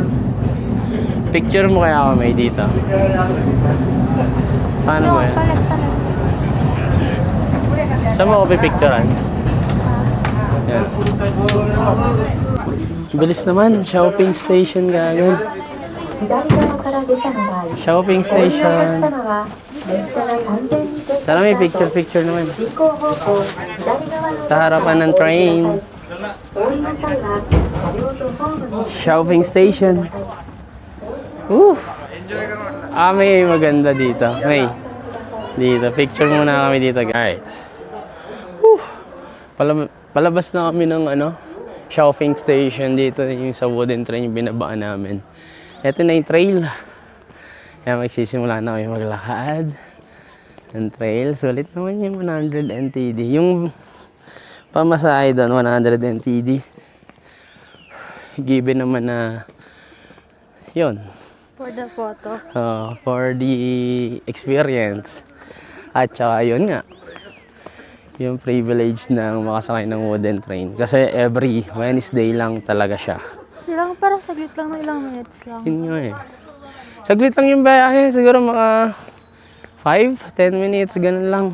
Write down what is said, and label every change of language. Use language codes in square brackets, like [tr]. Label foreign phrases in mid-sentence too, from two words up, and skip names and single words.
[tl] Picture mo kaya ako, may dito. Paano mo yan? Palag. Saan mo ako pipicturean? Yan. Bilis naman. [en] Shopping station [tl] gagawin. [ja] 左側から下車の場合、 [en] Shopping [ja] お降りのお客 [en] station. [ja] 様は列車が完全に停 [tl] Tara, may [ja] 止した後、 [tl] picture naman. [ja] 進行方向左側の [tl] Sa harapan ng train. [ja] お降りの際は車両とホームの [en] Shopping station. [tl] Woo! May maganda dito. May. Dito. Picture muna kami dito. Alright. Woo! Palabas na kami ng ano, [en] shopping station [tl] dito. Yung sa wooden train yung binabaan namin. Ito na yung trail. Kaya magsisimula na kami maglakad. Ang trail. Sulit naman yung 100 NTD. Yung pamasahe doon, 100 NTD. Given naman na yun. [en] For the photo. For the experience. [tl] At saka yun nga. Yung privilege ng makasakay ng wooden train. Kasi [en] every Wednesday [tl] lang talaga siya. Ilang, parang saglit lang na ilang minutes lang. Yun nga eh. Saglit lang yung biyahe. Siguro mga 5-10 minutes, ganun lang.